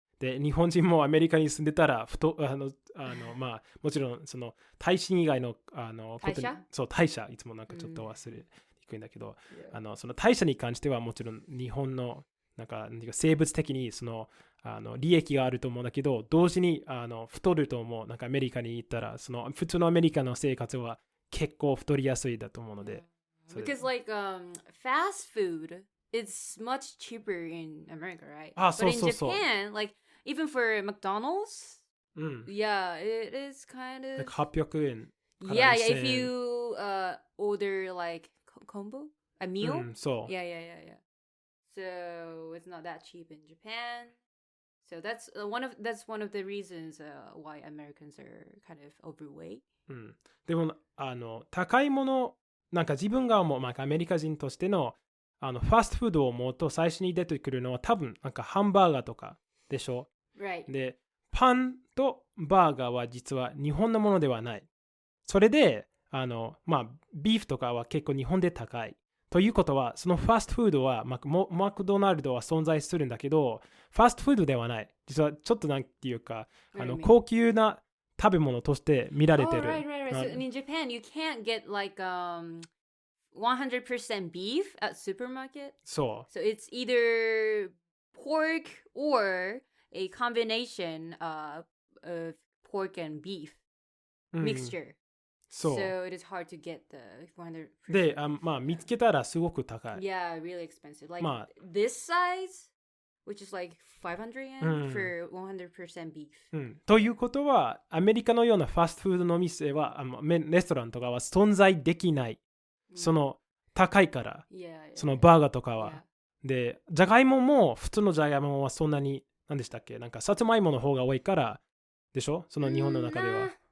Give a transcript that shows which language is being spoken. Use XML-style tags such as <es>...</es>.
<ja>で、日本人もアメリカに住んでたらまあもちろんその大使以外のことにそう大社いつもなんかちょっと忘れにくいんだけど、その大社に関してはもちろん日本のなんか生物的にその利益があると思うんだけど、同時に太ると思う。なんかアメリカに行ったらその普通のアメリカの生活は結構太りやすいだと思うので。</ja> <en>Because like fast food, it's much cheaper in America, right? But in Japan, like even for McDonald's, yeah, it is kind of like 800円。 Yeah, if you order like combo, a meal. So Yeah. So it's not that cheap in Japan. So that's one of the reasons why Americans are kind of overweight.</en> <ja>でも高いものなんか自分が思う、アメリカ人としてのファストフードを思うと最初に出てくるのは多分なんかハンバーガーとかでしょ。</ja> <en>Right.</en> <ja>で、パンとバーガーは実は日本のものではない。それでビーフとかは結構日本で高い。ということはそのファストフードはマクドナルドは存在するんだけど、ファストフードではない。実はちょっとなんていうか高級な食べ物として見られてる。</ja> <en>Right. So in Japan, you can't get like 100% beef at supermarket. So it's either pork or a combination of pork and beef mixture. So it is hard to get the 100%.</en> <ja>で、見つけたらすごく高い。</ja> <en>Yeah, really expensive. Like this size, which is like 500 yen for 100% beef.</en> <ja>ということは、アメリカのようなファストフードの店は、レストランとかは存在できない。その高いから、そのバーガーとかは。で、じゃがいもも普通のじゃがいもはそんなに、何でしたっけ、なんかさつまいもの方が多いからでしょ、その日本の中では。</ja>